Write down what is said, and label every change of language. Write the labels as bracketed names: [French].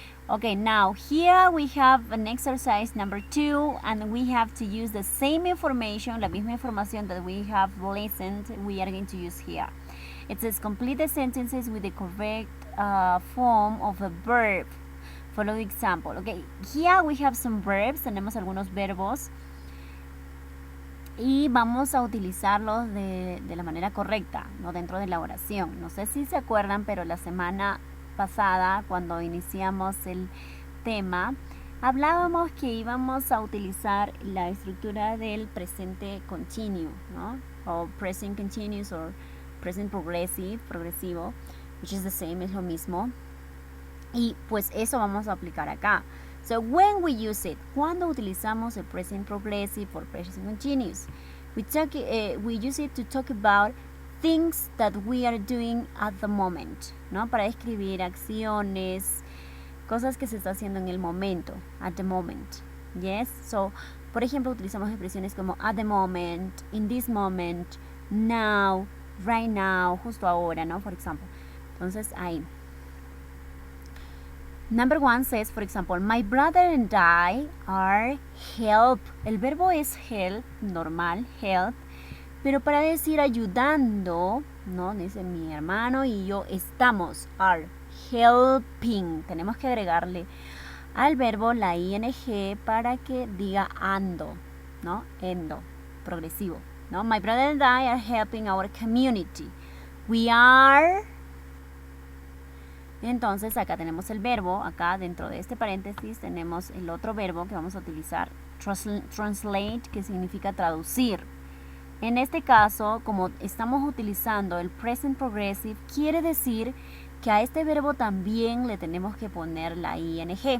[English] Okay, now here we have an exercise number 2, and we have to use the same information, [Spanish] la misma información [English] that we have listened, we are going to use here. It says complete the sentences with the correct form of a verb. Follow the example. Okay, here we have some verbs, [Spanish] tenemos algunos verbos y vamos a utilizarlos de la manera correcta, no dentro de la oración. No sé si se acuerdan, pero la semana pasada, cuando iniciamos el tema, hablábamos que íbamos a utilizar la estructura del presente continuo, ¿no? O present continuous o present progresivo, [English] which is the same, [Spanish] es lo mismo. Y pues eso vamos a aplicar acá. [English] So when we use it, [Spanish] cuando utilizamos el [English] present progressive or present continuous, we use it to talk about things that we are doing at the moment, ¿no? [Spanish] Para describir acciones, cosas que se está haciendo en el momento, [English] at the moment. Yes, so [Spanish] por ejemplo utilizamos expresiones como [English] at the moment, in this moment, now, right now, [Spanish] justo ahora, [English] ¿no? For example. [Spanish] Entonces ahí. [English] Number 1 says, for example, my brother and I are help. [Spanish] El verbo es help, normal, help. Pero para decir ayudando, ¿no? Dice mi hermano y yo estamos, are helping. Tenemos que agregarle al verbo la ing para que diga ando, ¿no? Endo, progresivo, ¿no? [English] My brother and I are helping our community. We are... [Spanish] Entonces acá tenemos el verbo, acá dentro de este paréntesis tenemos el otro verbo que vamos a utilizar, translate, que significa traducir. En este caso, como estamos utilizando el present progressive, quiere decir que a este verbo también le tenemos que poner la ing.